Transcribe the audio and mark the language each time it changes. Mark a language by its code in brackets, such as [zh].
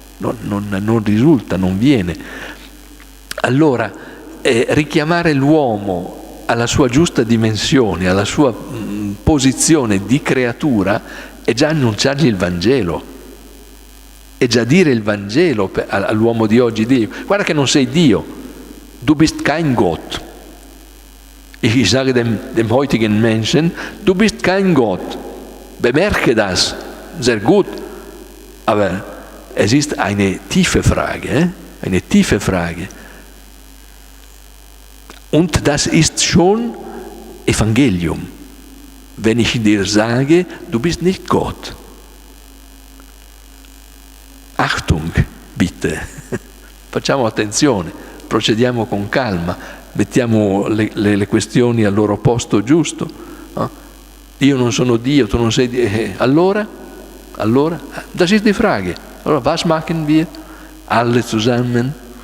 [it] Non risulta, non viene. Allora, richiamare l'uomo alla sua giusta dimensione, alla sua posizione di creatura, è già annunciargli il Vangelo, è già dire il Vangelo all'uomo di oggi. Dio, guarda che non sei Dio, [de] du bist kein Gott. Ich sage dem heutigen Menschen, du bist kein Gott, bemerke das, sehr gut, aber es ist eine tiefe Frage, eine tiefe Frage. Und das ist schon Evangelium, wenn ich dir sage, du bist nicht Gott. Achtung, bitte. [it] Facciamo attenzione, procediamo con calma, mettiamo le questioni al loro posto giusto. No? Io non sono Dio, tu non sei Dio. [de] Allora? Das ist die Frage. Allora, was machen wir alle zusammen?